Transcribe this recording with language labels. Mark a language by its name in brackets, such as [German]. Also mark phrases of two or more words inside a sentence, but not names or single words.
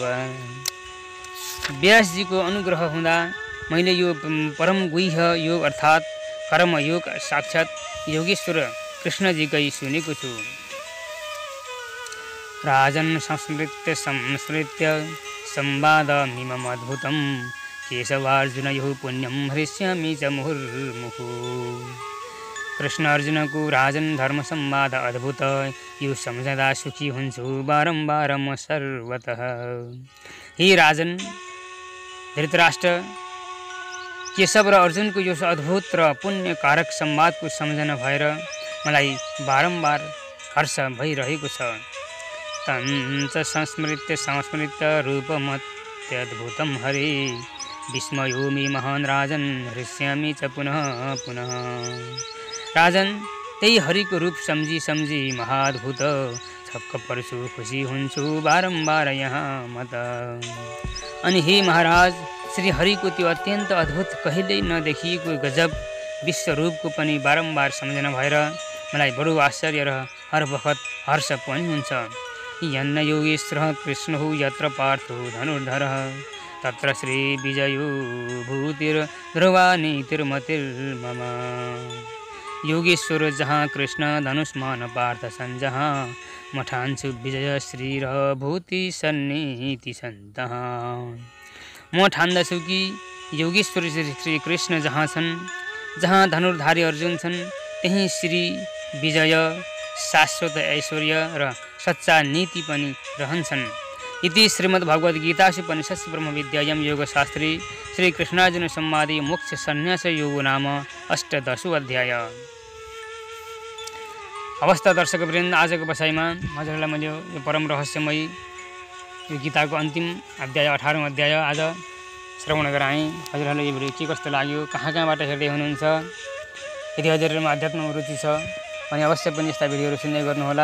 [Nepali] व्यासजीको अनुग्रह हुँदा मैले यो परम गुह्य योग अर्थात् कर्मयोग साक्षात् योगेश्वर कृष्णजीकै सुनेको छु। [Sanskrit] राजन् संस्मृत्य संवादमिममद्भुतं केशवार्जुनयोः पुण्यं हृष्यामि च मुहुर्मुहुः। [Nepali] कृष्ण अर्जुनको राजन धर्म संवाद अद्भुत, यो सम्झँदा सुखी हुन्छु बारम्बार म सर्वतः। हे राजन धृतराष्ट्र, केशव र अर्जुनको यो अद्भुत र पुण्यकारक संवादको सम्झना भएर मलाई बारम्बार हर्ष भइरहेको छ। [Sanskrit] तञ्च संस्मृत्य रूपमत्यद्भुतं हरे विस्मयोमि महान् राजन हृष्यामि च पुनः पुनः। [Nepali] राजन, त्यही हरिको रूप सम्झी महाद्भुत छक्क पर्छु, खुसी हुन्छु बारम्बार यहाँ मत। अनि हे महाराज, श्री हरिको त्यो अत्यन्त अद्भुत कहिल्यै नदेखिएको गजब विश्वरूपको पनि बारम्बार सम्झना भएर मलाई बडो आश्चर्य र हर बखत हर्ष पनि हुन्छ। [Sanskrit] यन्न योगेश्वरः कृष्णः यत्र पार्थो धनुर्धरः तत्र श्री विजयो भूतिर्ध्रुवा नीतिर्मतिर्मम। [Nepali] योगेश्वर जहाँ कृष्ण धनुष्मान पार्थ सञ्जहाँ, म ठान्छु विजय श्री र भूति सन्नीति सन्तः। म ठान्दछु कि योगेश्वर श्री कृष्ण जहाँ छन्, जहाँ धनुर्धारी अर्जुन छन्, त्यही श्री विजय, शाश्वत ऐश्वर्य र सच्चा नीति पनि रहन्छन्। [Sanskrit] इति श्रीमद्भगवद्गीतासूपनिषत्सु ब्रह्मविद्यायां योगशास्त्रे श्रीकृष्णार्जुन संवादे मोक्ष सन्न्यास योगो नाम अष्टादशो अध्याय। [Nepali] अवस्था दर्शकवृन्द, आजको बसाइमा हजुरहरूलाई मैले यो परम रहस्यमयी यो गीताको अन्तिम अध्याय 18औं अध्याय आज श्रवण गराएँ। हजुरहरूलाई यो भिडियो के कस्तो लाग्यो, कहाँबाट हेर्दै हुनुहुन्छ, यदि हजुरहरूमा अध्यात्ममा रुचि छ भने अवश्य पनि यस्ता भिडियोहरू सुन्दै गर्नुहोला।